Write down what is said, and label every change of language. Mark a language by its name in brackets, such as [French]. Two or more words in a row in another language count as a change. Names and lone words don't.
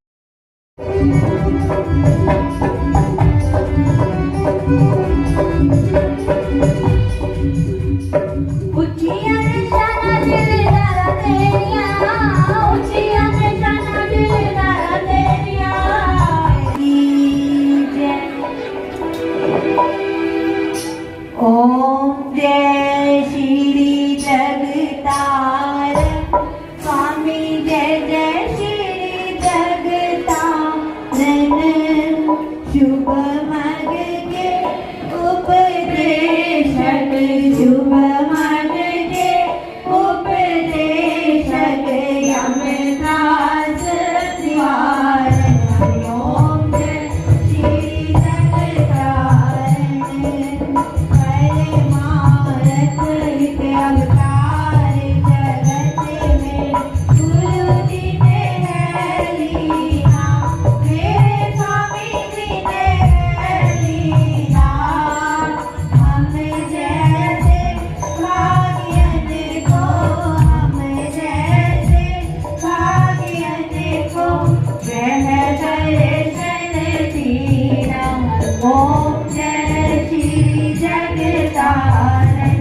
[Punjabi] ਉਠਿਆ ਨਿਸ਼ਾਨਾ ਦਿਲਦਾਰਾ ਤੇਰਿਆ ਉਠਿਆ ਨਿਸ਼ਾਨਾ ਦਿਲਦਾਰਾ ਤੇਰਿਆ [Hindi] ओम जय श्री जगतार स्वामी जय जय श्री जगतारन शुभ मग के उपदेशक शुभ मग के उपदेशक यमदास द्वारन ओम जय श्री जगतारन परमारथ हित अवतार जगत में गुरु जी ने है लीला मेरे स्वामी जी ने है लीला हम जैसे भाग्यन को हम जैसे भाग्यन को वह दर्शन दीना ओम जय श्री जगतारन